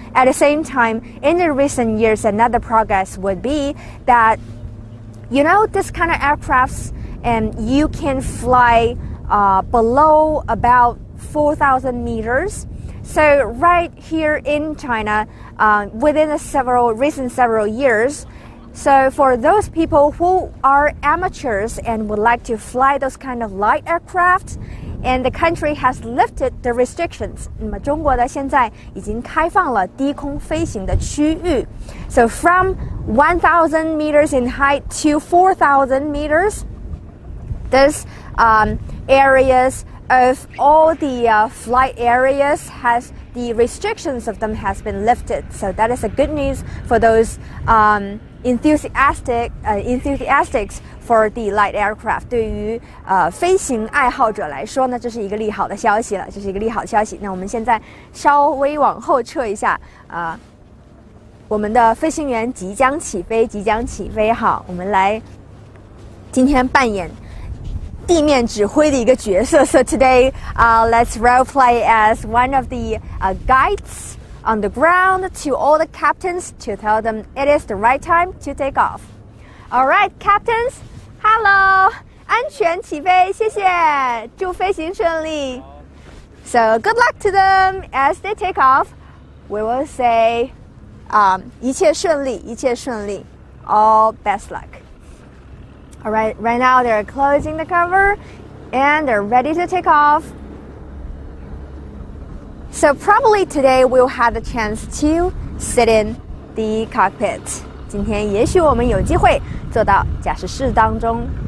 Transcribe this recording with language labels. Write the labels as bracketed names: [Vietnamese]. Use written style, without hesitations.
[English] At the same time, in the recent years, another progress would be that, you know, this kind of aircrafts, and you can fly below about 4,000 meters. So right here in China, within recent several years, so for those people who are amateurs and would like to fly those kind of light aircraft, and the country has lifted the restrictions. [Chinese] 那么中国的现在已经开放了低空飞行的区域。 [English] So from 1,000 meters in height to 4,000 meters, these areas of all the flight areas has the restrictions of them has been lifted. So that is a good news for those enthusiasts for the light aircraft. [Chinese] 对于飞行爱好者来说呢，这是一个利好的消息了，这是一个利好消息。那我们现在稍微往后撤一下，我们的飞行员即将起飞，即将起飞。好，我们来今天扮演地面指挥的一个角色。 [English] So today, let's role play as one of the guides on the ground to all the captains to tell them it is the right time to take off. All right, captains, hello, [Chinese] 安全起飞，谢谢，祝飞行顺利。 [English] So good luck to them as they take off. We will say, [Chinese] 一切顺利，一切顺利， [English] all best luck. All right, right now they're closing the cover and they're ready to take off. So probably today we'll have the chance to sit in the cockpit. [Chinese] 今天也许我们有机会坐到驾驶室当中。